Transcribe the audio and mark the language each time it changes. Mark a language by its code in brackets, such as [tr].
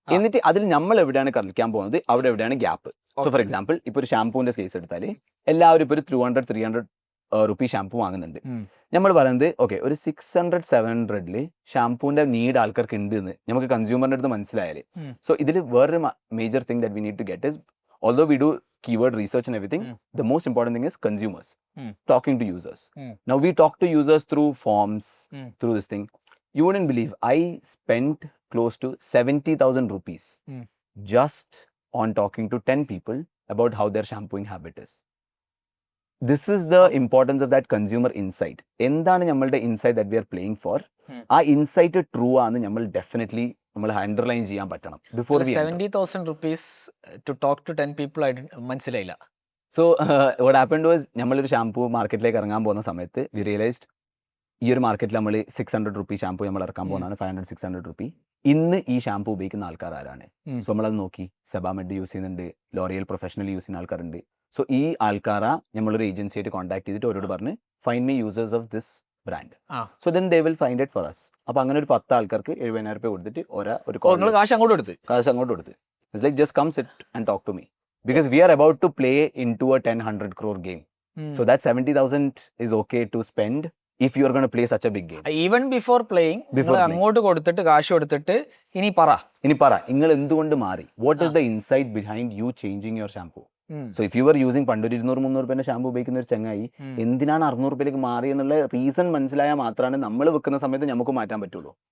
[ml] എന്നിട്ട് അതിൽ നമ്മൾ എവിടെയാണ് കളിക്കാൻ പോകുന്നത്, അവിടെ എവിടെയാണ് ഗ്യാപ്പ്. [en] so for example [ml] ഇപ്പോൾ ഒരു ഷാംപൂവിന്റെ കേസ് എടുത്താൽ എല്ലാവരും ഇപ്പോൾ ഒരു 200-300 റുപ്പീ ഷാംപൂ വാങ്ങുന്നുണ്ട്. നമ്മൾ പറയുന്നത് ഓക്കെ ഒരു 600-700 ഷാംപൂവിന്റെ നീഡ് ആൾക്കാർക്ക് ഉണ്ട് എന്ന് നമുക്ക് കൺസ്യൂമറിന്റെ അടുത്ത് മനസ്സിലായാലേ. [en] so [ml] ഇതിൽ വേറൊരു [en] Major thing that we need to get is, although we do keyword research and everything, the most important thing is consumers talking to users. Now we talk to users through forms, through this thing. You wouldn't believe I spent close to 70,000 rupees just on talking to 10 people about how their shampooing habit is. This is the importance of that consumer insight. [ml] എന്താണ് നമ്മളുടെ insight [en] That we are playing for? [ml] ആ insight true ആണ് നമ്മൾ definitely നമ്മൾ underline ചെയ്യാൻ പറ്റണം before [en] 70,000 rupees to talk to 10 people. [ml] മനസ്സിലായില്ല. [en] so what happened was, [ml] നമ്മളൊരു ഷാംപൂ മാർക്കറ്റിലേക്ക് ഇറങ്ങാൻ പോകുന്ന സമയത്ത് [en] we realized [ml] ഈ ഒരു മാർക്കറ്റിൽ നമ്മൾ 600 റുപ്പീ ഷാംപൂ നമ്മൾ ഇറക്കാൻ പോകുന്നതാണ്, 500-600 റുപ്പീ. ഇന്ന് ഈ ഷാംപൂ ഉപയോഗിക്കുന്ന ആൾക്കാർ ആരാണ്? സോ നമ്മളത് നോക്കി, സെബാമെഡ് യൂസ് ചെയ്യുന്നുണ്ട്, ലോറിയൽ പ്രൊഫഷണൽ യൂസ് ചെയ്യുന്ന ആൾക്കാരുണ്ട്. സോ ഈ ആൾക്കാരാ നമ്മളൊരു ഏജൻസിയായിട്ട് കോൺടാക്ട് ചെയ്തിട്ട് അവരോട് പറഞ്ഞ് [en] find me users of this brand. Ah. So then they will find it for us. [ml] അപ്പോൾ അങ്ങനെ ഒരു 10 ആൾക്കാർക്ക് 70,000 രൂപ കൊടുത്തിട്ട് ഒരു നിങ്ങൾ കാശ് അങ്ങോട്ട് എടുത്ത് കാശ് അങ്ങോട്ട് കൊടുത്ത്. [en] It's like just come sit and talk to me. Because we are about to play into a 10-100 crore game. So that 70,000 is okay to spend if you are going to play such a big game. Even before playing [ml] നിങ്ങൾ അങ്ങോട്ട് കൊടുത്തിട്ട് കാശ് കൊടുത്തിട്ട് ഇനി പറ ഇനി പറ നിങ്ങൾ എന്തുകൊണ്ട് മാറി, [en] What is the insight behind you changing your shampoo. So if you are using [ml] പണ്ടൊരു 200-300 രൂപേന്റെ ഷാമ്പു ഉപയോഗിക്കുന്ന ഒരു ചങ്ങായി എന്തിനാണ് 600 രൂപയിലേക്ക് മാറി എന്നുള്ള റീസൺ മനസ്സിലായാൽ മാത്രമാണ് നമ്മൾ വെക്കുന്ന സമയത്ത് നമുക്ക് മാറ്റാൻ പറ്റുള്ളൂ.